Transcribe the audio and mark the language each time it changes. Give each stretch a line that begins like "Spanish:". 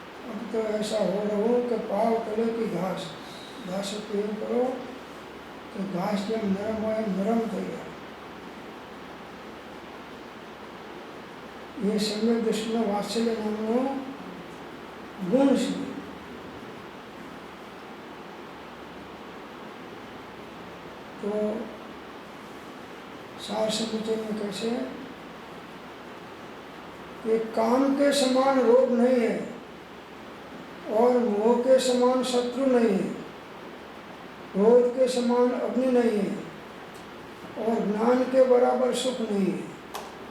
Hindi: अब तो ऐसा हो रहो कि पाव तले की घास, दासत्व
Gujarati: એવું કરો કે ઘાસ જેમ નરમ હોય નરમ થઈ જાય. એ સમ્યક દ્રષ્ટિનો વાત્સલ્ય નામનો ગુણ છે.
Hindi: तो सार समुचय में कैसे कि काम के समान रोग नहीं है और मोह के समान शत्रु नहीं है, क्रोध के समान अग्नि नहीं है और ज्ञान के बराबर सुख नहीं है.